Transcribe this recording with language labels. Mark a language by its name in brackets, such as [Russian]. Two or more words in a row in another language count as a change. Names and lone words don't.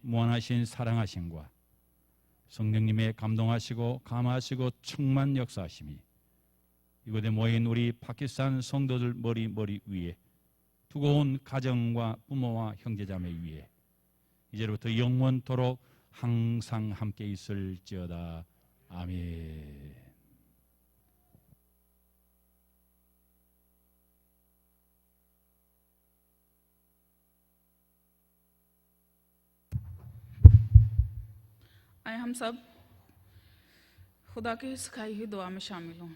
[Korean] 무한하신 사랑하심과 성령님의 감동하시고 감화하시고 충만 역사하심이 이곳에 모인 우리 파키스탄 성도들 머리 위에 두고온 가정과 부모와 형제자매 위에 이제부터 영원토록 항상 함께 있을지어다. 아멘. [Urdu] آئے ہم سب خدا کی سکھائی ہوئی دعا میں شامل ہوں.